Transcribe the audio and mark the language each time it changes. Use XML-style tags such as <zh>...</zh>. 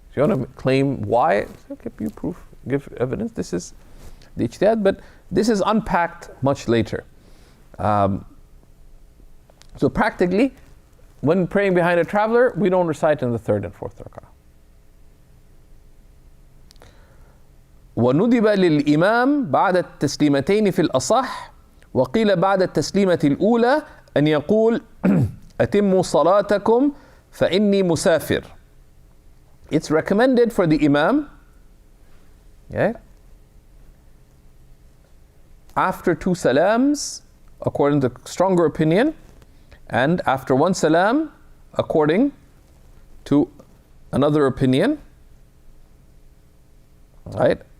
<en>If you want to claim why, okay, you prove, give evidence. This is the ijtihad, but this is unpacked much later. So practically, when praying behind a traveler, we don't recite in the 3rd and 4th rak'ah.</en> <ar>وندب للإمام بعد التسليمتين في الأصح وقيل بعد التسليمة الأولى أن يقول أتموا صلاتكم فإني مسافر.</ar> <en>It's recommended for the Imam, yeah, after 2 salams, according to stronger opinion, and after 1 salam, according to another opinion, right?</en>